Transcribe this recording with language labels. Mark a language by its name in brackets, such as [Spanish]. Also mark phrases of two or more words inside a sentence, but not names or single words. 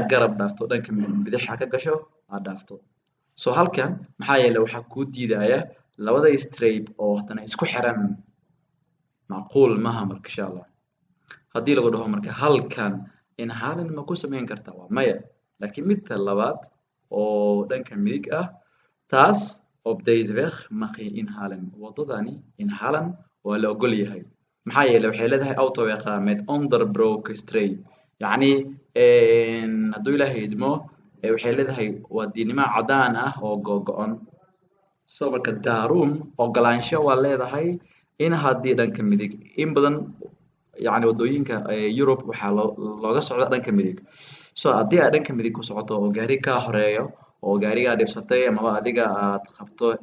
[Somali] garab dhaafto dhanka bidixa ka gasho aad dhaafto so halkan maxaa yeelay waxaa kuu diidaya labada streep oo haddana isku xiran macquul maaha marka [Arabic] إن شاء الله [Somali] haddii lagu dhaho marka halkan inhaalin ma ku samayn kartaa waa maya laakiin midta labaad oo dhanka midig ah taas [Dutch] op deze weg mag je inhalen [Somali] waddadani inhalen waa la ogol yahay maxaa yeelay waxay leedahay [Dutch] autoweg met onderbroken streep [Somali] yacni hadduu ilaahay idmo waxay leedahay waa diilnimo caddaan ah oo googo'on so marka daaruun ogolaansho waa leedahay in haddii dhanka midig in badan yacni waddooyinka Europe waxaa looga socda dhanka midig so haddii aad dhanka midig ku socoto oo gaari kaa horeeyo oo gaarigaa dhibsatay amaba adiga aad qabto